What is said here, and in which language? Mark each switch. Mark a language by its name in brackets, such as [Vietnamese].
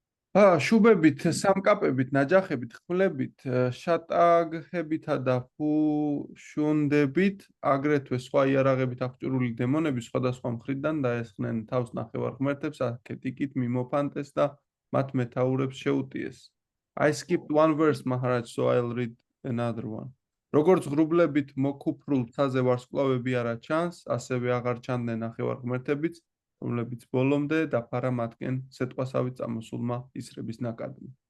[Georgian] შუბებით, სამკაპებით, ნაჯახებით, ხმლებით, შატაგებითა და ფუშუნდებით, აგრეთვე სხვა იარაღებით აღჭურვილი დემონები სხვადასხვა მხრიდან დაესხნენ თავს ნახევარ ღმერთებს, აქეთიკით მიმოფანტეს და მათ მეთაურებს შეუტიეს. [English] I skipped one verse, Maharaj, so I'll read another one. [Georgian] როგორც ღრუბლებით მოკუფრულ ცაზე ვარსკვლავები არა ჩანს, ასევე აღარ ჩანდნენ ნახევარ ღმერთებიც, რომლებიც ბოლომდე დაფარა მათკენ სიტყვასავით წამოსულმა ისრების ნაკადმა.